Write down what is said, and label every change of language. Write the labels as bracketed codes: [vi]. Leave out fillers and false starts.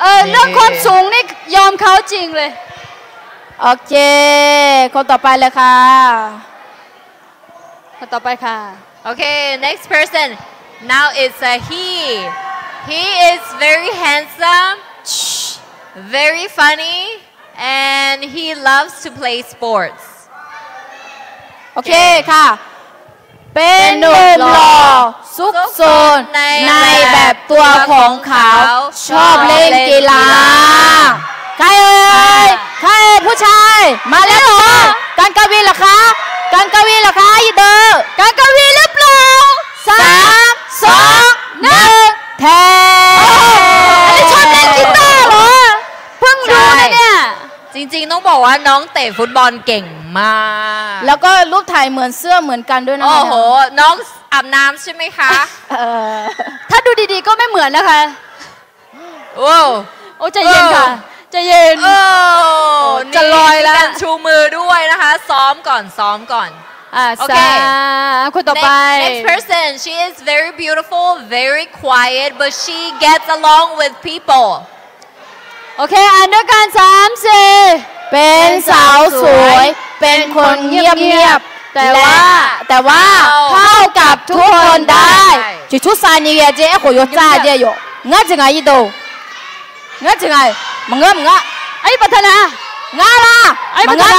[th] เรื่องความสูงนี่ยอมเขาจริงเลยโอเคคนต่อไปเลยค่ะคนต่อไปค่ะ [en] Okay, next person. Now it's a he. He is very handsome, very funny, and he loves to play sports. [th] โอเคค่ะเป็นหนุ่มหล่อซุกซนในแบบตัวของเขาชอบเล่นกีฬาใครเอ่ยใครผู้ชายมาแล้วเหรอกันกวีเหรอคะกันกวีเหรอคะอีเดอร์กันกวีหรือเปล่า3 2 1แทนอันนี้ชอบเล่นกีตาร์เหรอเพิ่งรู้นะเนี่ย จริงๆต้องบอกว่าน้องเตะฟุตบอลเก่งมาก แล้วก็รูปถ่ายเหมือนเสื้อเหมือนกันด้วยนะ โอ้โหน้องอาบน้ำใช่ไหมคะ ถ้าดูดีๆก็ไม่เหมือนนะคะ โอ้ ใจเย็นค่ะใจเย็น จะลอยแล้วชูมือด้วยนะคะซ้อมก่อนโอเค คนต่อไป [en] next person she is very beautiful very quiet but she gets along with people [th] โอเคอ่านด้วยกัน3 4เป็นสาวสวยเป็นคนเงียบๆแต่ว่าเข้ากับทุกคนได้ชุดซานีเจ๊ขอยจ้าเจ๊อยู่งั้นจะไงอีโดงั้นจะไงมึงไอ้ปัทนาง่าล่ะมึง